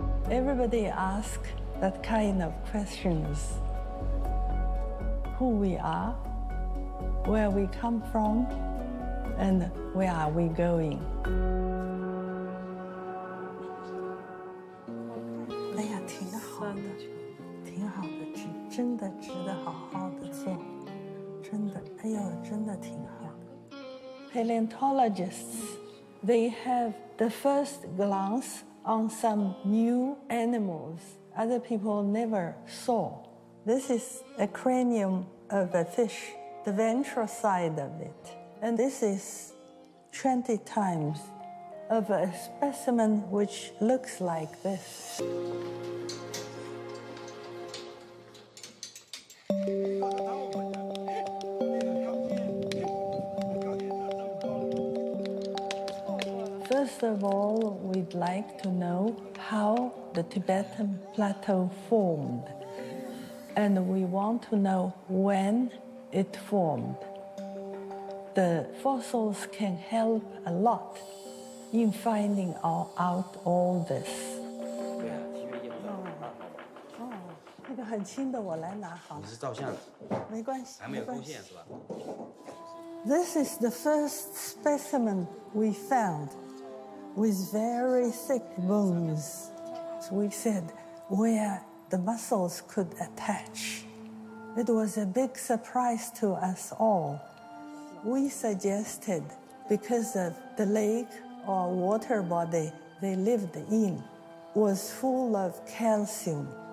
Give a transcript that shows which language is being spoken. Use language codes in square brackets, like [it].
[en] Everybody asks that kind of questions. Who we are, where we come from, and where are we going? [zh] 哎呀，挺好的，挺好的，真的值得好好的做，真的，哎呦，真的挺好的。 [en] Paleontologists, they have the first glance on some new animals other people never saw. This is a cranium of a fish, the ventral side of it. And this is 20 times of a specimen which looks like this. First of all, we'd like to know how the Tibetan plateau formed. And we want to know when it formed. The fossils can help a lot in finding out all this. [zh] 那个很轻的我来拿好了。你是照相的？没关系，还没有勾线是吧？ [en] This is the first specimen we found with very thick bones. So we said where the muscles could attach. It was a big surprise to us all. We suggested because of the lake or water body they lived in was full of calcium.